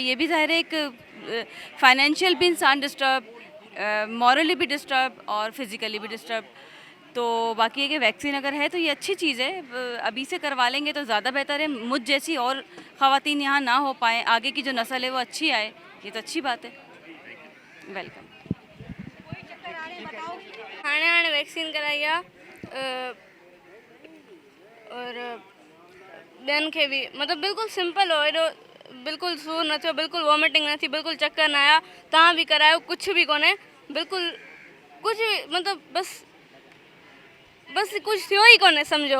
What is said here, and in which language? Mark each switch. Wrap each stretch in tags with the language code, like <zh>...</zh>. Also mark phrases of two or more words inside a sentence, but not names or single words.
<ur>یہ بھی ظاہر ہے ایک فائنینشیل بھی انسان ڈسٹرب, مورلی بھی ڈسٹرب اور فزیکلی بھی ڈسٹرب. تو باقی ہے کہ ویکسین اگر ہے تو یہ اچھی چیز ہے, ابھی سے کروا لیں گے تو زیادہ بہتر ہے. مجھ جیسی اور خواتین یہاں نہ ہو پائیں, آگے کی جو نسل ہے وہ اچھی آئے, یہ تو اچھی بات ہے. ویلکم.</ur> <sd>हाणे वैक्सीन कराई आहे और ॿियनि खे बि मतिलबु बिल्कुलु सिंपल हो, एॾो बिल्कुलु सूरु न थियो, बिल्कुलु वॉमिटिंग न थी, बिल्कुलु चक्कर न आया. तव्हां बि करायो, कुझु बि कोन्हे, बिल्कुलु कुझु बि मतिलबु बसि कुझु थियो ई कोन्हे सम्झो.</sd>